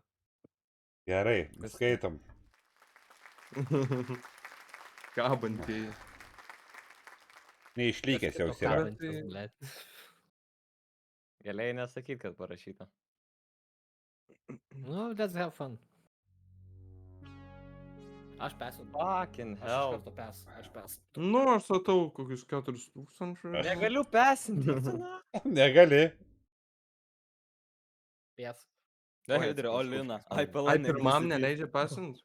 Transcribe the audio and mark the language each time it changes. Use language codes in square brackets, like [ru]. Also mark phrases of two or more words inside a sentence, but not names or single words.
[lt] Gerai, skaitom. Kabantieji. Neišlykęs jau Kažkaip yra. kabantis, blėt. Galėjai nesakyti, kad parašyta. Nu, [en] let's have fun. [lt] Aš pesu. [en] Fucking [lt] Aš iš [en] hell. [lt] karto pesu. Aš pesu. Nu, aš statau kokius 4000. Negaliu pesinti. Negali. Pes. Ne, Oi, Hidri, atsiprašau. Olina. Ai, Ai, palauk. pirmam neleidžia pasint?